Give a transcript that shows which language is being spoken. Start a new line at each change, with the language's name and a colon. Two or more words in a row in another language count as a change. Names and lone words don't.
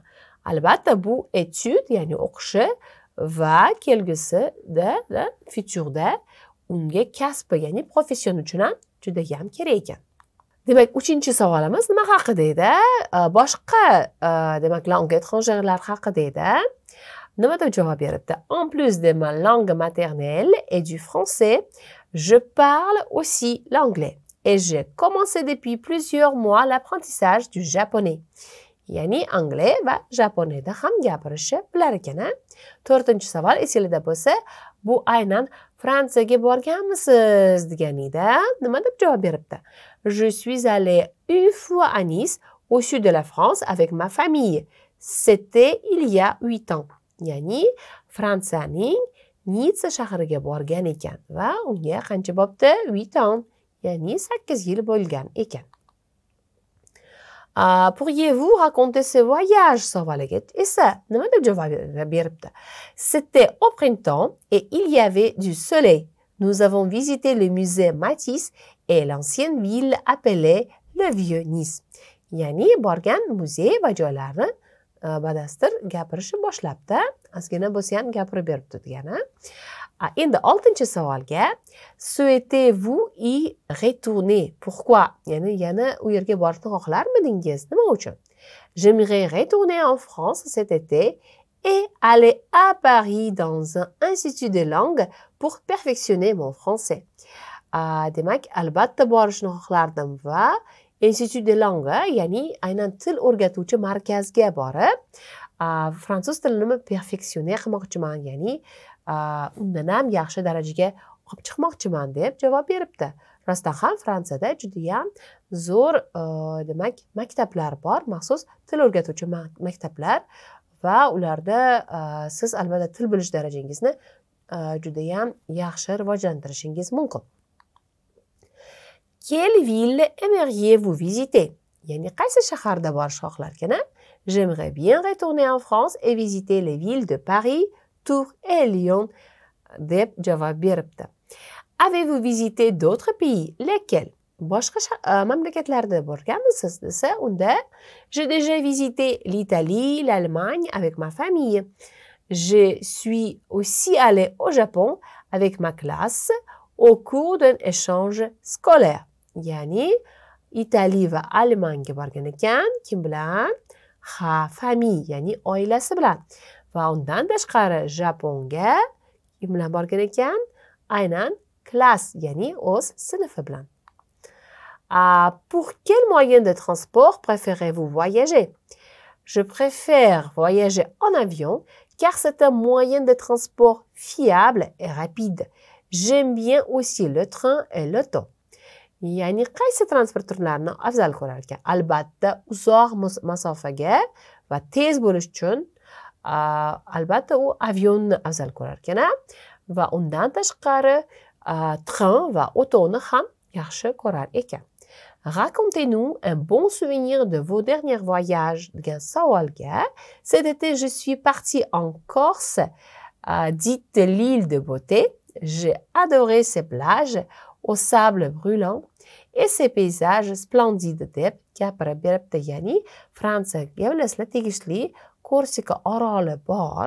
Uzbek: Albatta bu etude, ya'ni o'qishi va kelgusida, futurda unga kasbi, ya'ni profession uchun ham juda ham kerak ekan. Demak, uchinchi savolimiz nima haqida edi? Boshqa demak
French: langue étrangère
Uzbek: haqida edi. Nima deb javob beribdi?
French: En plus de ma langue maternelle et du français, je parle aussi l'anglais. Et j'ai commencé depuis plusieurs mois l'apprentissage du japonais.
Uzbek: Ya'ni anglais va japoniyda ham gapirishni bilar ekan. To'rtinchi savol esingizda bo'lsa, bu aynan Fransiyaga borganmisiz degan edi. Nima deb javob beribdi?
French: Je suis allé une fois à Nice, au sud de la France, avec ma famille. C'était il y a 8 ans.
Uzbek: Ya'ni Fransiyaning Nitsa shahriga borgan ekan va unga qancha bo'pti? 8 ans. Ya'ni 8 yil bo'lgan ekan.
French: Pourriez-vous raconter ce voyage?
Uzbek: Savoliga esa nima deb javob beribdi?
French: C'était au printemps et il y avait du soleil. Nous avons visité le musée Matisse et l'ancienne ville appelée le Vieux-Nice.
Uzbek: Ya'ni borgan muzey va joylarni badastir gapirishni boshlabdi. Ozgina bo'lsa ham gapirib beribdi degani. Endi 6-chi savolga
French: souhaitez-vous y retourner? Pourquoi?
Uzbek: Ya'ni yana u yerga borishni xohlarmidingiz? Nima uchun?
French: J'aimerais retourner en France cet été et aller à Paris dans un institut de langue pour perfectionner mon français.
Uzbek: Demak, albatta borishni xohlardim va
French: institut de langue,
Uzbek: ya'ni aynan til o'rgatuvchi markazga borib, fransuz tilini perfeksioner qilmoqchiman, ya'ni undan ham yaxshi darajaga olib chiqmoqchiman deb javob beribdi. Rostdan ham Fransiyada juda ham zo'r demak maktablar bor, maxsus til o'rgatuvchi maktablar va ularda siz albatta til bilish darajangizni juda ham yaxshi rivojlantirishingiz mumkin.
French: Quelle ville aimeriez-vous visiter?
Uzbek: Ya'ni qaysi shaharda borish xohlarkan?
French: J'aimerais bien retourner en France et visiter les villes de Paris, Tours et Lyon
Uzbek: deb javob beribdi.
French: Avez-vous visité d'autres pays? Lesquels?
Uzbek: Boshqa mamlakatlarda borganmisiz desa, unda
French: j'ai déjà visité l'Italie, l'Allemagne avec ma famille. Je suis aussi allée au Japon avec ma classe au cours d'un échange scolaire.
Uzbek: Ya'ni Italiya va Almaniyaga borgan ekan, kim bilan? Famille, ya'ni oilasi bilan. Va undan tashqari Japonga kim bilan borgan ekan? Aynan klass, ya'ni o'z sinfi bilan.
French: Pour quel moyen de transport préférez-vous voyager? Je préfère voyager en avion car c'est un moyen de transport fiable et rapide. J'aime bien aussi le train et l'auto.
Uzbek: Ya'ni qaysi transport turlarini afzal ko'rar ekan? Albatta uzoq masofaga va tez bo'lish uchun albatta u avionni afzal ko'rar ekan va undan tashqari train va otoni ham yaxshi ko'rar ekan.
French: Racontez-nous un bon souvenir de vos derniers voyages
Uzbek: degan savolga,
French: cet été je suis partie en Corse, dite l'île de beauté. J'ai adoré ces plages au sable brûlant et ces paysages splendides
Uzbek: deb gapirib beribdi. Ya'ni Fransiyaga bilasizlar tegishli Korsika oroli bor.